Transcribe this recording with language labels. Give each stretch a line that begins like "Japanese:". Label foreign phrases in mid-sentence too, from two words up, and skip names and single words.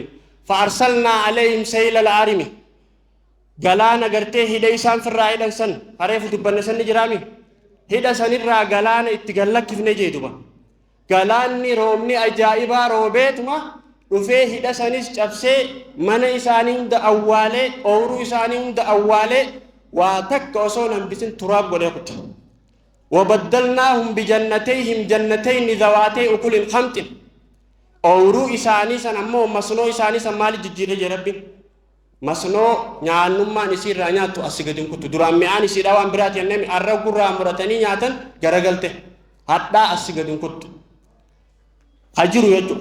Arabic: فأرسلنا عليهم سيل العرم
Oromo: galaana gartee hidha isaan firraa hidhan san hareefu dubbanne sanni jiraami. Hidha sanirraa galaana itti gallakkifne jeeduba. Galaanni roobni ajaa'ibaa roobeetuma dhufee hidha sanis cabsee mana isaanii hunda awwaalee ooruu isaanii hunda awwaalee waa takka osoo hambisin turaab godhee kutte.
Arabic: وبدلناهم بجنتيهم جنتين ذواتي أكل خمط
Oromo: ooruu isaanii san ammoo masnoo isaanii san maali jijjiire jee rabbiin. Masnoo nyaannummaan isiirraa nyaattu asii gadi hin kuttu. Duraan mi'aan isiidhaa waan biraati jennee arra gurraa muratanii nyaatan garagalte hadhaa asii gadi hin kuttu. Hajiru jechuudha.